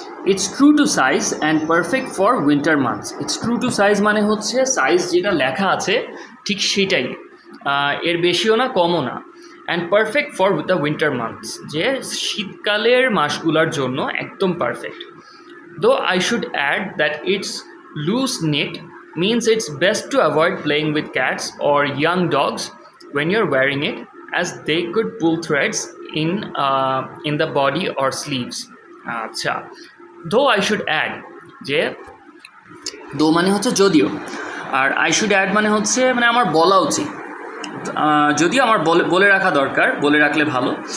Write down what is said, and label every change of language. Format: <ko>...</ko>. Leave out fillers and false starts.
<en>It's true to size and perfect for winter months. It's true to size</en> <bn>মানে হচ্ছে size যেটা লেখা আছে ঠিক সেটাই, এর বেশিও না কমও না।</bn> <en>and perfect for the winter months,</en> <bn>যে শীতকালের মাসগুলোর জন্য একদম perfect.</bn> <en>Though I should add that it's loose neck means it's best to avoid playing with cats or young dogs when you're wearing it, as they could pull threads in the body or sleeves.</en> <bn>আচ্ছা,</bn> <en>though I should add,</en> <bn>যে দো মানে হচ্ছে যদিও, আর I should add মানে হচ্ছে মানে আমার বলা উচিত, যদিও আমার বলে রাখা দরকার, বলে রাখলে ভালো।</bn>